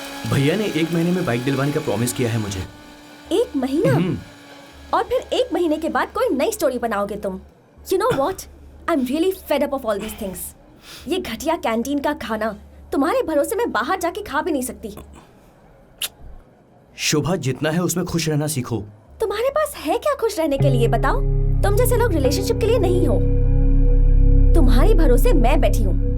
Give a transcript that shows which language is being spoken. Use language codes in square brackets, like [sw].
[hi] भैया ने 1 महीने में बाइक दिलवाने का प्रॉमिस किया है मुझे। 1 महीना? और फिर 1 महीने के बाद कोई नई स्टोरी बनाओगे तुम। [en] You know what? I'm really fed up of all these things. [hi] ये घटिया कैंटीन का खाना, तुम्हारे भरोसे मैं बाहर जाके खा भी नहीं सकती। शोभा, जितना है उसमें खुश रहना सीखो। तुम्हारे पास है क्या खुश रहने के लिए, बताओ? तुम जैसे लोग रिलेशनशिप के लिए नहीं हो। तुम्हारे भरोसे मैं बैठी हूँ।